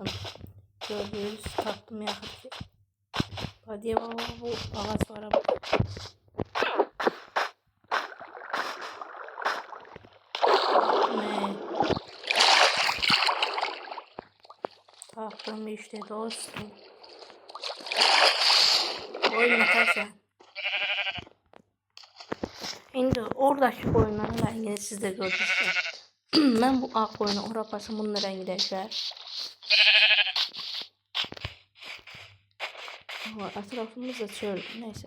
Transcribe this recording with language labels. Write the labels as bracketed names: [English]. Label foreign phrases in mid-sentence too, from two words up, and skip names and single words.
[Azerbaijani] Gördünüz, tapdım yaxın ki. [Turkish] Hadi baba, bu ağac var. [Azerbaijani] Tapdım işte dostum. [Turkish] Oyun atarsan. Şimdi oradaki koyunların rengini siz de gördünüz. Ben bu ağ koyunu [Azerbaijani] ora aparsam [Turkish] bunun rengi değişer. Etrafımız da çöl. Neyse.